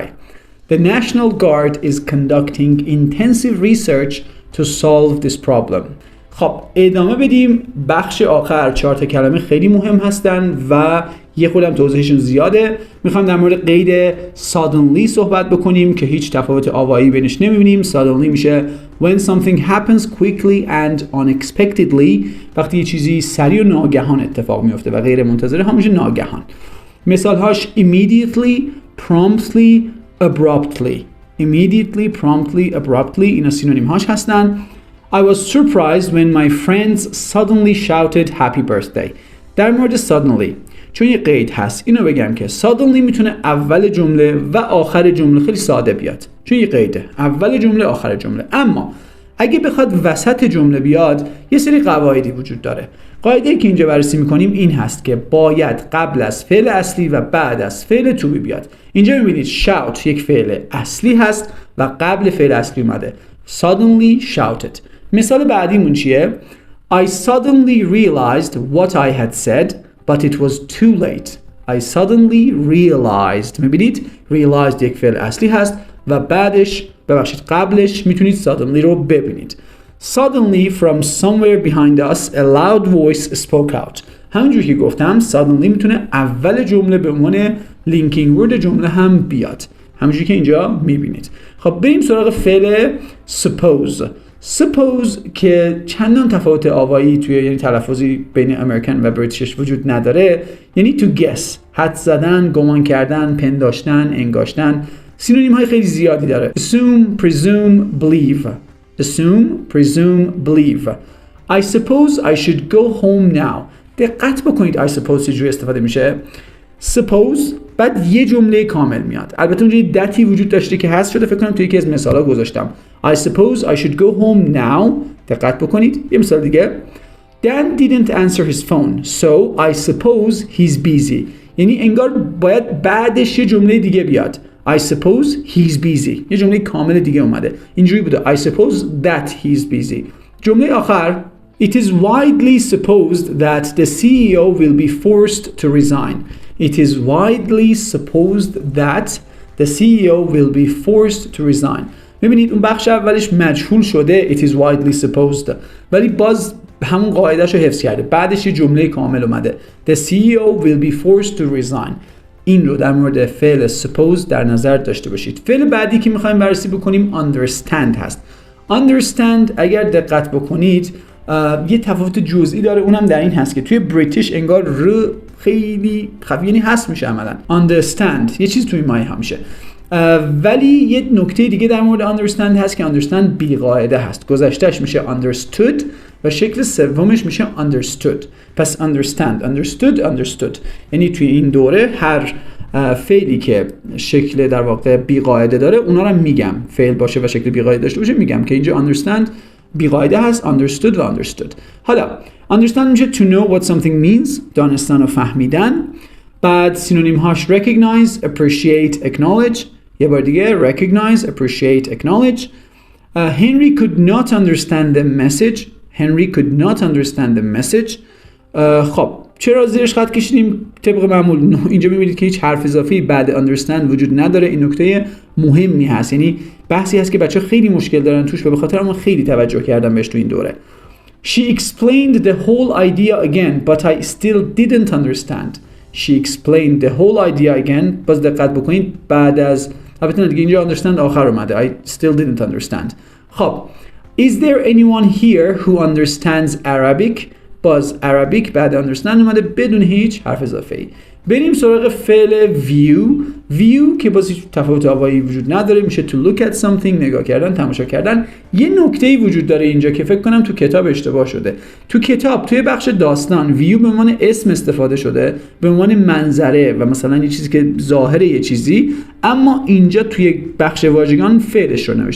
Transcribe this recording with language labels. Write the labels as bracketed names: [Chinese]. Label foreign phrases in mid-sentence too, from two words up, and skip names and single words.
[English] The National Guard is conducting intensive research to solve this problem. [Persian] خب ادامه بدیم. بخش آخر 4 تا کلمه خیلی مهم هستن و یه خودم توضیحشون زیاده. میخوام در مورد قید suddenly صحبت بکنیم که هیچ تفاوت آوایی بینش نمیبینیم. [English] suddenly میشه when something happens quickly and unexpectedly. [Persian] وقتی یه چیزی سریع و ناگهان اتفاق میفته و غیر منتظره ها میشه ناگهان. [English] مثالهاش immediately, promptly, abruptly. immediately, promptly, [Persian] abruptly اینا سینونیم هاش هستن. [English] I was surprised when my friends suddenly shouted happy birthday. [Persian] در مورد suddenly چون یه قید هست اینو بگم که suddenly میتونه اول جمله و آخر جمله خیلی ساده بیاد چون یه قیده اول جمله آخر جمله، اما اگه بخواد وسط جمله بیاد یه سری قواعدی وجود داره. قاعده‌ای که اینجا بررسی میکنیم این هست که باید قبل از فعل اصلی و بعد از فعل to be بیاد. اینجا میبینید shout یک فعل اصلی هست و قبل فعل اصلی اومده. [English] suddenly shouted. [Persian] مثال بعدیمون چیه؟ [English] I suddenly realized what I had said but it was too late. I suddenly realized. [Persian] میبینید realized یک فعل اصلی هست و قبلش میتونید suddenly رو ببینید. [English] Suddenly from somewhere behind us a loud voice spoke out. [Persian] همونجور که گفتم suddenly میتونه اول جمله به عنوان [English] linking word [Persian] جمله هم بیاد، همونجوری که اینجا میبینید. خب بریم سراغ فعل suppose. suppose که چندان تفاوت آوایی توی یعنی تلفظی بین امریکن و بریتیش وجود نداره، یعنی [English] to guess، [Persian] حد زدن، گمان کردن، پنداشتن، انگاشتن. سینونیم های خیلی زیادی داره. [English] assume, presume, believe. assume, presume, believe. I suppose I should go home now. [Persian] دقت بکنید [English] I suppose [Persian] چجوری استفاده میشه. suppose بعد یه جمله کامل میاد. البته اونجا یه دتی وجود داشته که حذف شده، فکر کنم توی یکی از مثالا گذاشتم. [English] I suppose I should go home now. [Persian] دقت بکنید. یه مثال دیگه. [English] Dan didn't answer his phone, so I suppose he's busy. [Persian] یعنی انگار باید بعدش یه جمله دیگه بیاد. [English] I suppose he's busy. [Persian] یه جمله کامل دیگه اومده. اینجوری بوده. [English] I suppose that he's busy. [Persian] جمله آخر. [English] It is widely supposed that the CEO will be forced to resign. It is widely supposed that the CEO will be forced to resign. [Persian] ببینید اون بخش اولش مجهول شده [English] it is widely supposed، [Persian] ولی باز همون قاعده‌شو حفظ کرده، بعدش یه جمله کامل اومده [English] the CEO will be forced to resign. [Persian] این رو در مورد فعل suppose در نظر داشته باشید. فعل بعدی که می‌خوایم بررسی بکنیم understand هست. understand اگر دقت بکنید یه تفاوت جزئی داره، اونم در این هست که توی بریتیش انگار ر خیلی خفیف یعنی حذف میشه عملاً. understand یه چیز توی مایه همیشه، ولی یه نکته دیگه در مورد understand هست که understand بی قاعده هست. گذشتهش میشه understood و شکل سومش میشه understood. پس understood یعنی توی این دوره هر فعلی که شکل در واقع بی قاعده داره اونا رو میگم، فعل باشه و شکل بی قاعده داشته باشه میگم که اینجا understand بی قاعده هست، [English] understood و understood. حالا understand میشه to know what something means، [Persian] دانستن و فهمیدن. بعد سینونیم هاش [English] recognize, appreciate, acknowledge. [Persian] یه بار دیگه [English] recognize, appreciate, acknowledge. Henry could not understand the message. Henry could not understand the message. [Persian] خب چرا زیرش خط کشیدیم؟ طبق معمول اینجا می‌بینید که هیچ حرف اضافه‌ای بعد understand وجود نداره. این نکته مهمی هست، یعنی بحثی هست که بچه‌ها خیلی مشکل دارن توش و به خاطر من خیلی توجه کردم بهش تو این دوره. [English] She explained the whole idea again but I still didn't understand. She explained the whole idea again. [Persian] باز دقت بکنید بعد از البته دیگه اینجا understand آخر اومده. [English] I still didn't understand. خب Is there anyone here who understands Arabic؟ [Persian] باز Arabic بعد understand اومده بدون هیچ حرف اضافه‌ای. بریم سراغ فعل view که باز هیچ تفاوت آوایی وجود نداره، میشه [English] to look at something، [Persian] نگاه کردن، تماشا کردن. یه نکته‌ای وجود داره اینجا که فکر کنم تو کتاب اشتباه شده. تو کتاب توی بخش داستان view به عنوان اسم استفاده شده، به عنوان منظره و مثلا یه چیزی که ظاهر یه چیزی، اما اینجا توی بخش واژگان فعلش رو نوشته.